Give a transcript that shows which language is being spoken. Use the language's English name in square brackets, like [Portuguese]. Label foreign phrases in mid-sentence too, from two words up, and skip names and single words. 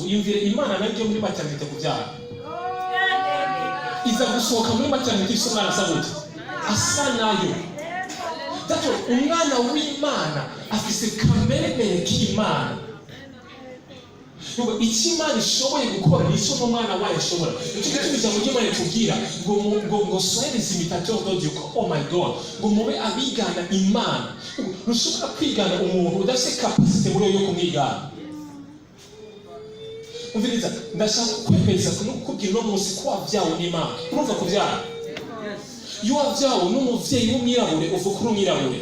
[Rundi] Yumvire Imana nayo muri maternité kuvyara, iza gusohoka muri maternité afise umwana asa gute asa nayo. Dato umwana w'Imana afise kamere k'Imana. Icyo Imana ishoboye gukora nicyo n'umwana wayo ashobora. Nicyo gituma ijambo ry'Imana ritubwira ngo [French] soyez les imitateurs de Dieu. [English] Oh my God, [Rundi] ngo mube abigana Imana. Ntushobora kwigana umuntu udafite kapasite muri yo kumwigana. Umviriza, ndashaka kwemeza no kukubwira no munsi ko wabyawe n'Imana. Urumva kubyara? Iyo wabyawe n'umuvyeyi w'umwirabure uvuka uri umwirabure.